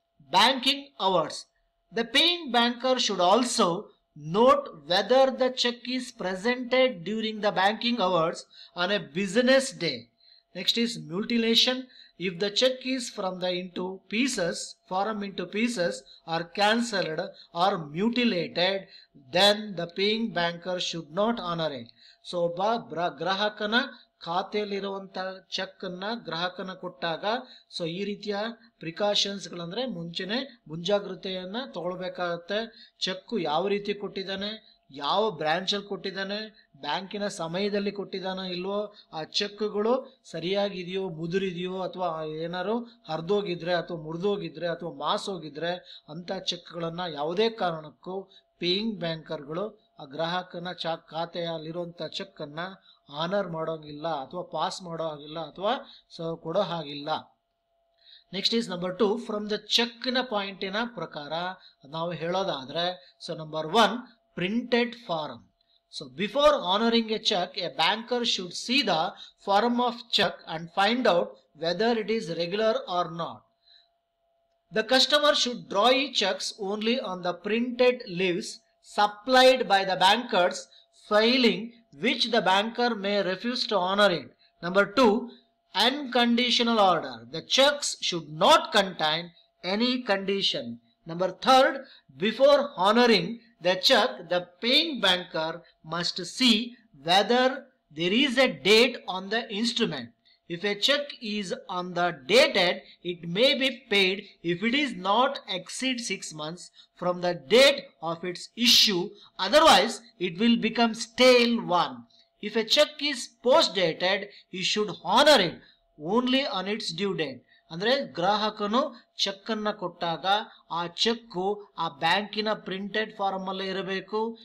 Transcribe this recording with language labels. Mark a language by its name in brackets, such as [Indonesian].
[English] Banking hours. The paying banker should also note whether the check is presented during the banking hours on a business day. Next is mutilation. If the check is from the form into pieces or cancelled or mutilated, then the paying banker should not honor it. [Kannada] So ಗ್ರಾಹಕನ ಖಾತೆಯಲ್ಲಿರುವಂತ check ಅನ್ನ ಗ್ರಾಹಕನ ಕೊಟ್ಟಾಗ so ಈ ರೀತಿಯ precautions ಗಳಂದ್ರೆ ಮುಂಜಾಗ್ರತೆಯನ್ನ ತಗೊಳ್ಬೇಕಾಗತ್ತೆ. Check ಯಾವ ರೀತಿ ಕೊಟ್ಟಿದ್ದಾನೆ, ಯಾವ ಬ್ರಾಂಚ್ ಅಲ್ಲಿ ಕೊಟ್ಟಿದ್ದಾನೆ, ಬ್ಯಾಂಕಿನ ಸಮಯದಲ್ಲಿ ಕೊಟ್ಟಿದ್ದಾನೋ ಇಲ್ವೋ, ಆ ಚೆಕ್ಗಳು ಸರಿಯಾಗಿದೆಯೋ ಮುದುರಿದೆಯೋ ಅಥವಾ ಏನಾರು ಹರಿದೋಗಿದ್ರೆ ಅಥವಾ ಮುರಿದೋಗಿದ್ರೆ ಅಥವಾ ಮಾಸೋಗಿದ್ರೆ ಅಂತ ಚೆಕ್ಗಳನ್ನ ಯಾವುದೇ ಕಾರಣಕ್ಕೂ ಪೇಯಿಂಗ್ ಬ್ಯಾಂಕರ್ಗಳು ಆ ಗ್ರಾಹಕನ ಖಾತೆಯಲ್ಲಿರುವಂತ ಚೆಕ್ ಅನ್ನ ಆನರ್ ಮಾಡೋಂಗಿಲ್ಲ ಅಥವಾ ಪಾಸ್ ಮಾಡೋ ಹಾಗಿಲ್ಲ ಅಥವಾ ಕೊಡೋ ಹಾಗಿಲ್ಲ. [English] next is number 2, from the ಚೆಕ್ನ [Kannada] ಪಾಯಿಂಟಿನ ಪ್ರಕಾರ ನಾವು ಹೇಳೋದಾದ್ರೆ [English] So number 1, printed form. So before honoring a check, a banker should see the form of check and find out whether it is regular or not. The customer should draw checks only on the printed leaves supplied by the bankers, failing which the banker may refuse to honor it. Number 2, unconditional order. The checks should not contain any condition. Number 3, before honoring the check, the paying banker must see whether there is a date on the instrument. If a check is on the dated, it may be paid if it is not exceed 6 months from the date of its issue. Otherwise, it will become stale one. If a check is post dated, you should honor it only on its due date. [Kannada] ಅಂದ್ರೆ ಗ್ರಾಹಕನು check ಅನ್ನ ಕೊಟ್ಟಾಗ ಆ cheque ಆ ಬ್ಯಾಂಕಿನ printed form ಅಲ್ಲೇ ಇರಬೇಕು.